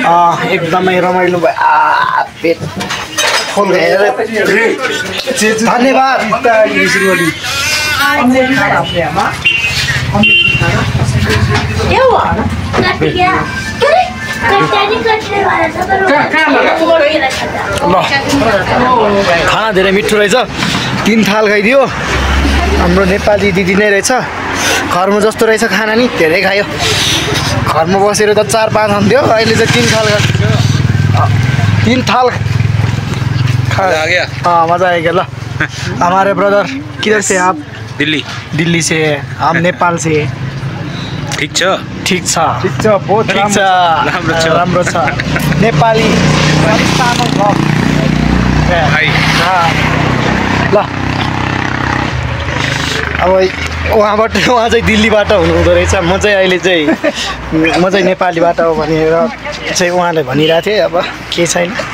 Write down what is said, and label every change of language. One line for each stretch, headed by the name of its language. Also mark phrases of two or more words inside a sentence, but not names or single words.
Nepali: एकदमै रमाइलो भयो पेट फुल गएर धन्यवाद खाना धेरै मिठो रहेछ 3 थाल खाइदियो हाम्रो नेपाली दिदी नै रहेछ घरमा जस्तो रहेछ खाना नि धेरै खायो घरमा बसेर त 4-5 खान्थ्यो अहिले चाहिँ 3 थाल खायो 3 थाल
Hindi: आ गया मजा आ गया ल हमारे ब्रदर किधर से आप दिल्ली से हम नेपाल से
Nepali: ठीक छ ठीक छ
Hindi: बहुत
Nepali: राम्रो छ नेपाली ल अब वहाँ चाहिँ दिल्लीबाट हुनुहुँदो रहेछ म चाहिँ अहिले चाहिँ नेपालीबाट हो भनेर चाहिँ उहाँले भनिरहेको थिएँ अब के छैन